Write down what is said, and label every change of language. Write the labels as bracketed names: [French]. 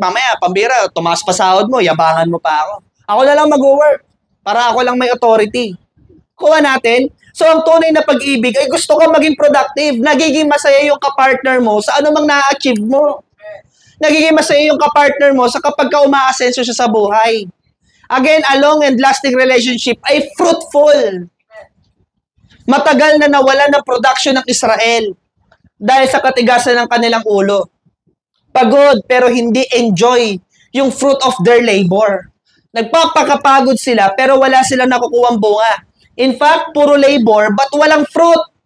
[Filipino] Mamaya, pambira, tumaas pa sahod mo, yabangan mo pa ako. Ako na lang mag-work para ako lang may authority. Kuha natin. So, ang tunay na pag-ibig ay gusto kang maging productive. Nagiging masaya yung kapartner mo sa anumang na-achieve mo. Nagiging masaya yung kapartner mo sa kapag ka umaasenso siya sa buhay. [English] Again, a long and lasting relationship ay fruitful. [Filipino] Matagal na nawalan ng production ng Israel dahil sa katigasan ng kanilang ulo. Pagod pero hindi enjoy yung [English] fruit of their labor. [Filipino] Nagpapakapagod sila pero wala silang nakukuhang bunga. In fact, puro labor but walang fruit.